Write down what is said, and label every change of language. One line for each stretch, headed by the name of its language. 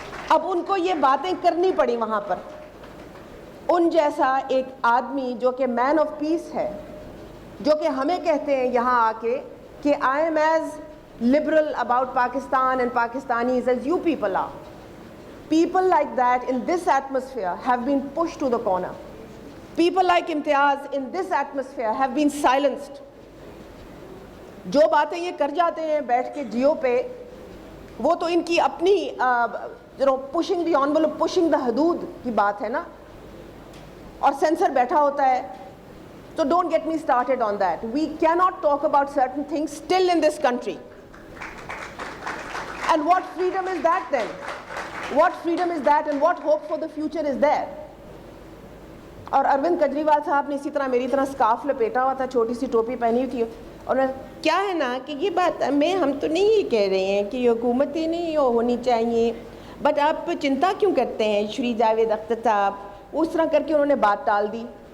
Urdu: اب ان کو یہ باتیں کرنی پڑی وہاں پر. ان جیسا ایک آدمی جو کہ مین آف پیس ہے, جو کہ ہمیں کہتے ہیں یہاں آ کے کہ
English: I am as liberal about Pakistan and Pakistanis as you people are. People like that in this atmosphere have been pushed to the corner. People like Imtiaz in this atmosphere have been silenced.
Urdu: جو باتیں یہ کر جاتے ہیں بیٹھ کے جیو پہ, وہ تو ان کی اپنی
English: pushing the envelope, pushing the
Urdu: حدود کی بات ہے نا, اور سینسر بیٹھا ہوتا ہے.
English: So don't get me started on that. We cannot talk about certain things still in this country. And what freedom is that then? What freedom is that, and what hope for the future is there?
Urdu: اور اروند کیجریوال صاحب نے اسی طرح میری طرح scarf لپیٹا ہوا تھا, چھوٹی سی ٹوپی پہنی ہوئی تھی, اور کیا ہے نا کہ یہ بات میں, ہم تو نہیں یہ کہہ رہے ہیں کہ یہ حکومتیں نہیں ہونی چاہیے, بٹ آپ چنتا کیوں کرتے ہیں شری جاوید اختر صاحب. اس طرح کر کے انہوں نے بات ٹال دی.